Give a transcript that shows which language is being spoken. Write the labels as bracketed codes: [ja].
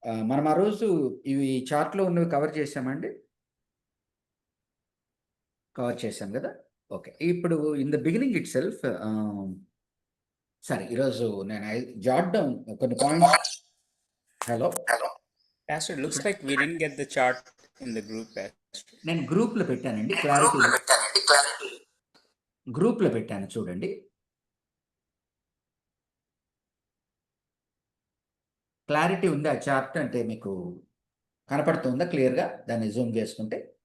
[te] మనం ఆ రోజు ఇవి చార్ట్లో ఉన్నవి కవర్ చేసామండి, కవర్ చేశాం కదా. ఓకే, ఇప్పుడు [en] in the beginning itself, [te] సరే ఈరోజు నేను జాట్ డౌన్ కొన్ని points. [en] Hello Pastor, it looks like we didn't get the chart in the group. [te] నేను గ్రూప్లో పెట్టానండి, క్లారిటీ గ్రూప్లో పెట్టాను చూడండి. క్లారిటీ ఉంది ఆ చార్ట్, అంటే మీకు కనపడుతుందా క్లియర్గా? దాన్ని జూమ్ చేసుకుంటే.